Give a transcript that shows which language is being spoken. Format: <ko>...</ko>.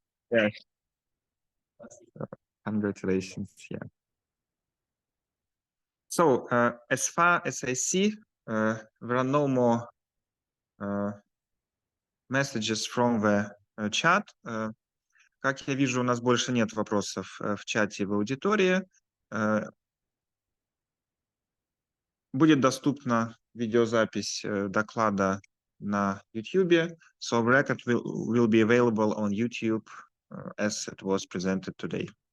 <en>Yeah. Congratulations, yeah. So as far as I see, there are no more messages from the chat.</en> <ru>Как я вижу, у нас больше нет вопросов в чате в аудитории. Будет доступна видеозапись доклада на YouTube.</ru> <en>So the record will be available on YouTube as it was presented today.</en>